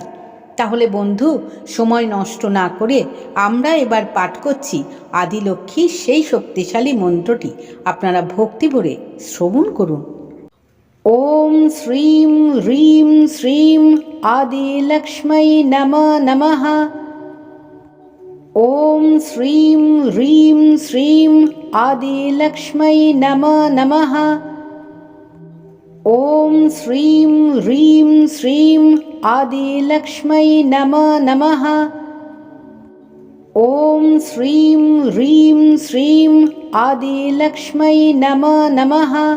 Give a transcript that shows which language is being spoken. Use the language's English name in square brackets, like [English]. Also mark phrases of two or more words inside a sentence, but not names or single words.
[Bangla] তাহলে বন্ধু, সময় নষ্ট না করে আমরা এবার পাঠ করছি আদিলক্ষ্মীর সেই শক্তিশালী মন্ত্রটি। আপনারা ভক্তি ভরে শ্রবণ করুন। [Sanskrit] ওম শ্রীম হ্রিম শ্রীম আদিলক্ষ্মী নমঃ নমঃ। ওম শ্রীম হ্রিম শ্রীম আদিলক্ষ্মী নমঃ নমঃ। ওম শ্রীম হ্রিম শ্রীম আদিলক্ষ্মী নমঃ নমঃ। ওম শ্রীম হ্রিম শ্রীম আদিলক্ষ্মী নমঃ নমঃ।